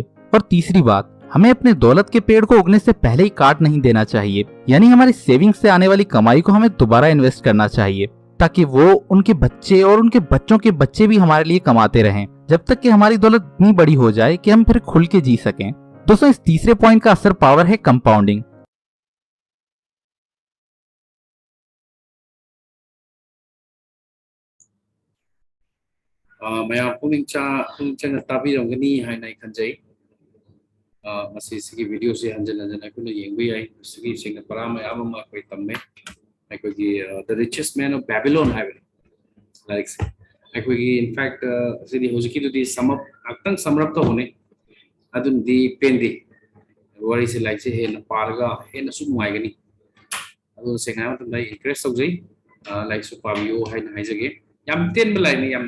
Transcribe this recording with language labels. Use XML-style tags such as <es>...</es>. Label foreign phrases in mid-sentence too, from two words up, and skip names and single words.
<hi>और तीसरी बात, हमें अपने दौलत के पेड़ को उगने से पहले ही काट नहीं देना चाहिए, यानी हमारी सेविंग से आने वाली कमाई को हमें दोबारा इन्वेस्ट करना चाहिए ताकि वो, उनके बच्चे और उनके बच्चों के बच्चे भी हमारे लिए कमाते रहें, जब तक कि हमारी दौलत इतनी बड़ी हो जाए कि हम फिर खुल के जी सकें। दोस्तों, इस तीसरे पॉइंट का असर</hi> <en>power of compounding.</en> <mni>ꯃꯌꯥꯝ ꯄꯨꯛꯅꯤꯡ ꯆꯪꯅ ꯇꯥꯕꯤꯔꯝꯒꯅꯤ ꯍꯥꯏꯅ ꯑꯩ ꯈꯟꯖꯩ꯫ ꯃꯁꯤꯒꯤ ꯚꯤꯗꯤꯑꯣꯁꯤ ꯍꯟꯖꯤꯟ ꯍꯟꯖꯤꯟ ꯑꯩꯈꯣꯏꯅ ꯌꯦꯡꯕ ꯌꯥꯏ꯫ ꯃꯁꯤꯒꯤ ꯁꯦꯡꯅ ꯄꯔꯥ ꯃꯌꯥꯝ ꯑꯃ ꯑꯩꯈꯣꯏ ꯇꯝꯃꯦ꯫ ꯑꯩꯈꯣꯏꯒꯤ ꯗ ꯔꯤꯆꯦꯁ ꯃꯦꯟ ꯑꯣꯐ ꯕꯦꯕꯤꯂꯣꯟ ꯍꯥꯏꯕꯅꯤ ꯂꯥꯏꯔꯤꯛꯁꯦ꯫ ꯑꯩꯈꯣꯏꯒꯤ ꯏꯟꯐꯦꯛ ꯑꯁꯤꯗꯤ ꯍꯧꯖꯤꯛꯀꯤꯗꯨꯗꯤ ꯉꯥꯛꯇꯪ ꯁꯝꯔꯞ ꯇꯧꯕꯅꯤ, ꯑꯗꯨꯅꯗꯤ ꯄꯦꯟꯗꯦ꯫ ꯋꯥꯔꯤꯁꯦ ꯂꯥꯏꯔꯤꯛꯁꯦ ꯍꯦꯟꯅ ꯄꯥꯔꯒ ꯍꯦꯟꯅꯁꯨ ꯅꯨꯡꯉꯥꯏꯒꯅꯤ꯫ ꯑꯗꯨ ꯁꯦꯡꯅ ꯍꯥꯏꯕ ꯃꯇꯝꯗ ꯑꯩ ꯏꯟꯀꯔꯦꯖ ꯇꯧꯖꯩ, ꯂꯥꯏꯔꯤꯛꯁꯨ ꯄꯥꯕꯤꯌꯨ ꯍꯥꯏꯅ ꯍꯥꯏꯖꯒꯦ꯫ ꯌꯥꯝ ꯇꯦꯟꯕ ꯂꯥꯏꯔꯤꯛꯅꯤ, ꯌꯥꯝ</mni>